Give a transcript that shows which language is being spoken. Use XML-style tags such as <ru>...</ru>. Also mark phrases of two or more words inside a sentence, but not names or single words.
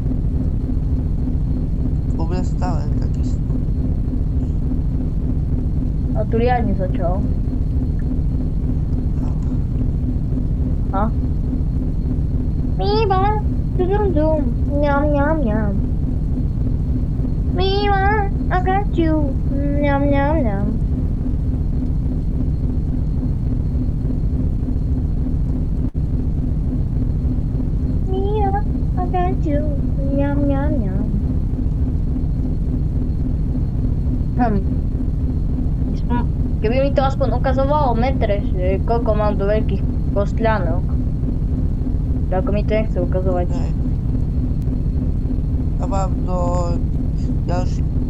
<sk>Bude stále takisto. A tu riadne začalo. A? Miva, dum dum, ňam ňam ňam. Miva,</sk> <en>I got you, ňam ňam ňam. Miva, I got you, ňam ňam ňam.</en> <sk>Keby mi to aspoň ukazovalo metre, že koľko mám do veľkých kostľanok. Ako mi to nechce ukazovať. Hej. A mám do ďalší.</sk>